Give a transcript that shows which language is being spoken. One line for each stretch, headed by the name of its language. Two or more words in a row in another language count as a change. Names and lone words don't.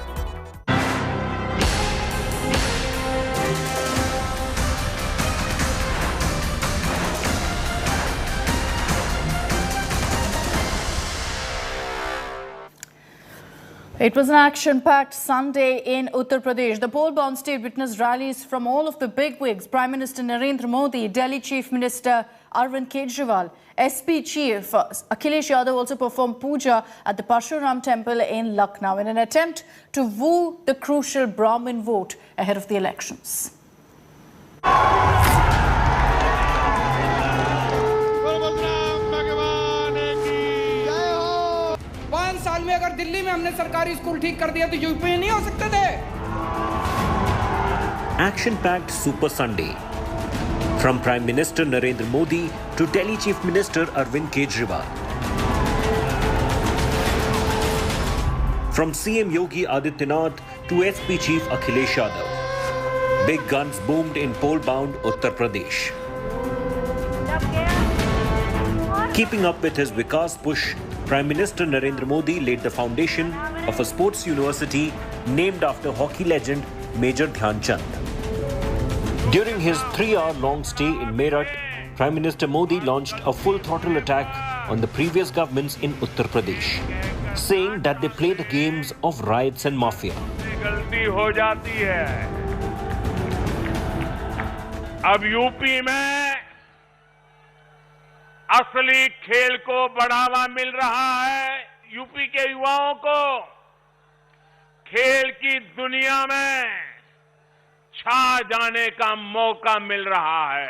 English: It was an action-packed Sunday in Uttar Pradesh. The poll-bound state witnessed rallies from all of the bigwigs. Prime Minister Narendra Modi, Delhi Chief Minister Arvind Kejriwal, SP Chief Akhilesh Yadav also performed puja at the Parshuram Temple in Lucknow in an attempt to woo the crucial Brahmin vote ahead of the elections.
Hindi: 5 साल में अगर दिल्ली में हमने सरकारी स्कूल ठीक कर दिया तो यूपी में नहीं हो सकते थे.
English: Action-packed Super Sunday. From Prime Minister Narendra Modi to Delhi Chief Minister Arvind Kejriwal. From CM Yogi Adityanath to SP Chief Akhilesh Yadav. Big guns boomed in poll-bound Uttar Pradesh. Keeping up with his Vikas push, Prime Minister Narendra Modi laid the foundation of a sports university named after hockey legend Major Dhyan Chand. During his 3-hour-long stay in Meerut, Prime Minister Modi launched a full-throttle attack on the previous governments in Uttar Pradesh, saying that they play the games of riots and mafia.
Hindi: गलती हो जाती है. अब यूपी में असली खेल को बढ़ावा मिल रहा है. यूपी के युवाओं को खेल की दुनिया में छा जाने का मौका मिल रहा है.